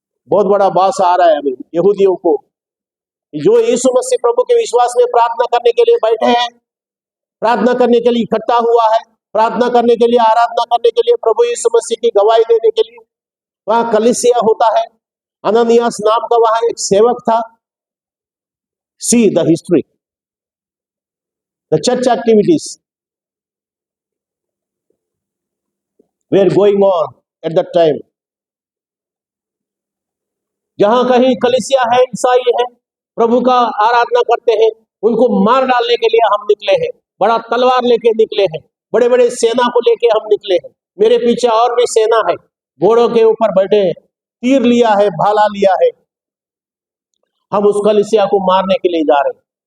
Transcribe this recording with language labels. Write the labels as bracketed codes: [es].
[hi] बहुत बड़ा बास आ रहा है अभी यहूदियों को, जो यीशु मसीह प्रभु के विश्वास में प्रार्थना करने के लिए बैठे हैं, प्रार्थना करने के लिए इकट्ठा हुआ है, प्रार्थना करने के लिए, आराधना करने के लिए, प्रभु यीशु मसीह की गवाही देने के लिए। वहां कलीसिया होता है, अननियास नाम का वहां एक सेवक था। [en] See the history, The church activities were going on at that time. [hi] जहां कहीं कलीसिया है, ईसाई है, प्रभु का आराधना करते हैं, उनको मार डालने के लिए हम निकले हैं, बड़ा तलवार लेके निकले हैं, बड़े बड़े सेना को लेके हम निकले हैं, मेरे पीछे और भी सेना है, घोड़ों के ऊपर बैठे हैं, तीर लिया है, भाला लिया है, हम उस कलीसिया को मारने के लिए जा रहे हैं।